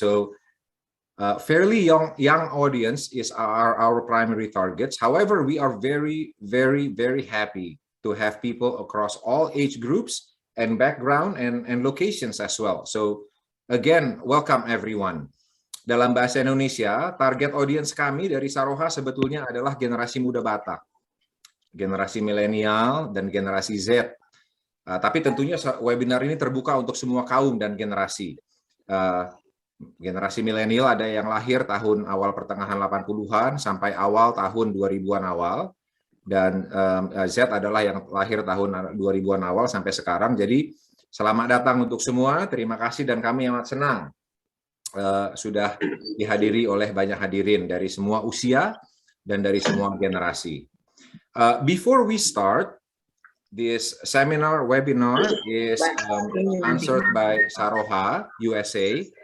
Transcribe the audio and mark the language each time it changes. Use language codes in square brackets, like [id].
[en] So fairly young audience is our primary targets. However, we are very, very, very happy to have people across all age groups and background and locations as well. So again, welcome everyone. [id] Dalam bahasa Indonesia, target audience kami dari Saroha sebetulnya adalah generasi muda Batak, generasi milenial dan generasi Z. Tapi tentunya webinar ini terbuka untuk semua kaum dan generasi. Generasi milenial ada yang lahir tahun awal pertengahan 80-an sampai awal tahun 2000-an awal. Dan Z adalah yang lahir tahun 2000-an awal sampai sekarang. Jadi selamat datang untuk semua. Terima kasih dan kami amat senang sudah dihadiri oleh banyak hadirin dari semua usia dan dari semua generasi. [en] Before we start, this seminar webinar is answered by Saroha, USA.